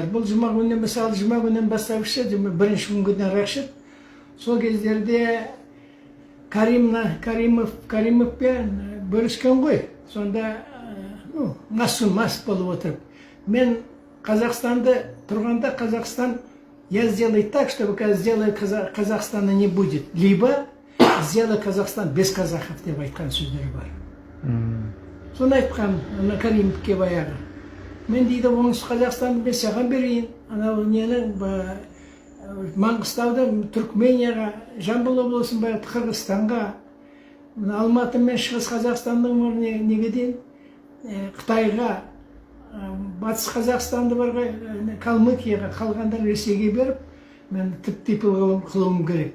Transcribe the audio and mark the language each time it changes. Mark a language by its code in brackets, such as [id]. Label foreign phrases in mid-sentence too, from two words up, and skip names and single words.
[kk] Бұл жұма күнінен, мысалы, жұма күнінен бастап ішеді, бірінші күннен арақ ішеді. Сол кездерде Каримовпен бөліскен ғой. Сонда мас болып отырып. Мен Қазақстанды тұрғанда, Қазақстан, [ru] я сделаю так, чтобы сделаю Казахстана не будет. Либо сделаю Казахстан без казахов деп айтқан сөздері бар. [kk] Соны айтқан Каримовке баяғы. Мен дейді, оңтүстік Қазақстанды мен саған берейін. Анау нені Маңғыстауды Түркменияға, Жамбыл облысын баяғы Қырғызстанға, Алматы мен Шығыс Қазақстанның неге дейін Қытайға, Батыс Қазақстанды барға Калмыкияға, қалғандар Ресейге беріп, мен тип-типі қылуым керек.